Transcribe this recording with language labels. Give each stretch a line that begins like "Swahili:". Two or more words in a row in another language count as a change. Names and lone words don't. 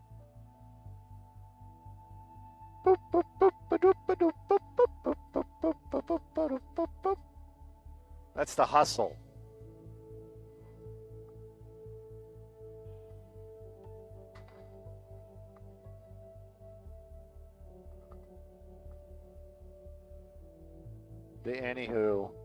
English: Boop, boop, boop, ba-doop, ba-doop, boop, boop, boop, boop, boop, boop. That's the hustle. The anywho.